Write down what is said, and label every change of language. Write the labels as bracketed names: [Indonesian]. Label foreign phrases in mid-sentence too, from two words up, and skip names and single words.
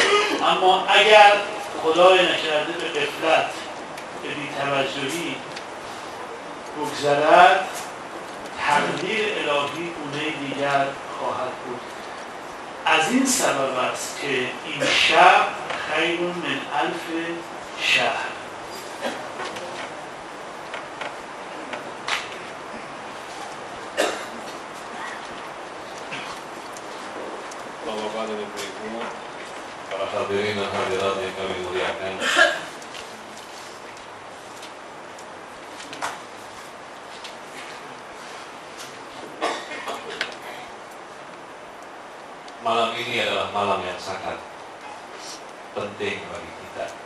[Persian] اما اگر خدای نکرده به غفلت، به بی‌توجهی بگذرد، تقدیر الهی گونه دیگر خواهد بود. از این سبب است که این شب [Arabic] خیر من الف شهر. [Indonesian] Bapak dan Ibu, para hadirin dan hadirat yang kami muliakan, malam ini adalah malam yang sangat penting bagi kita.